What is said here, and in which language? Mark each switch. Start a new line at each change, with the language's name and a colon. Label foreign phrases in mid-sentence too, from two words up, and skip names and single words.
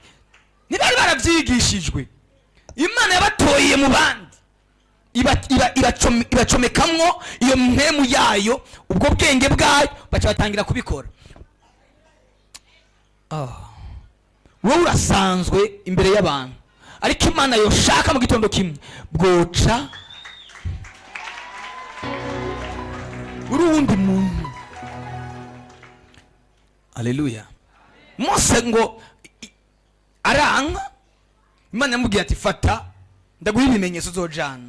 Rundi: Ntibari barabyigishijwe. Imana yabatoye mu bandi, ibacomekamwo iyo mpemu yayo, ubwo bwenge bwayo, baca batangira kubikora. Wowe urasanzwe imbere y'abantu, ariko Imana yoshaka mu gitondo kimwe bwoca uri uwundi muntu. Haleluya. Mose ngo aranga, Imana yamubwiye ati fata ndaguha ibimenyetso uzojana.